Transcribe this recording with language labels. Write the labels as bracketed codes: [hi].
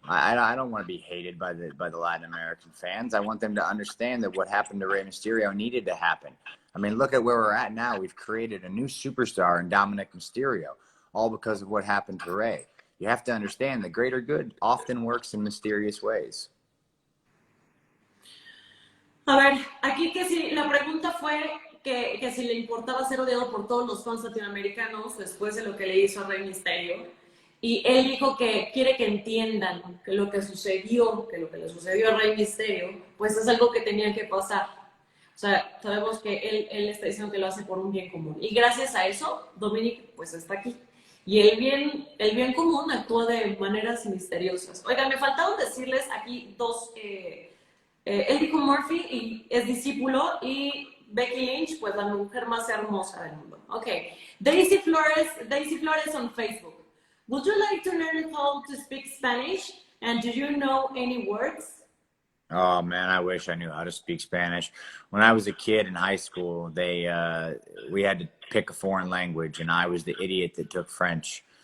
[en] I don't want to be hated by the Latin American fans. I want them to understand that what happened to Rey Mysterio needed to happen. I mean, look at where we're at now. We've created a new superstar in Dominic Mysterio, all because of what happened to Rey. You have to understand the greater good often works in mysterious ways. [es] A ver, aquí que si la pregunta fue que si le importaba ser odiado por todos los fans latinoamericanos después de lo que le hizo a Rey Mysterio. Y él dijo que quiere que entiendan que lo que le sucedió a Rey Mysterio, pues es algo que tenía que pasar. O sea, sabemos que él está diciendo que lo hace por un bien común. Y gracias a eso, Dominic pues está aquí. Y el bien común actúa de maneras misteriosas. Oigan, me faltaron decirles aquí dos... él dijo Murphy y es discípulo, y Becky Lynch, pues la mujer más hermosa del mundo. [en] Okay. Daisy Flores on Facebook. Would you like to learn how to speak Spanish? And do you know any words? Oh man, I wish I knew how to speak Spanish. When I was a kid in high school, we had to pick a foreign language, and I was the idiot that took French.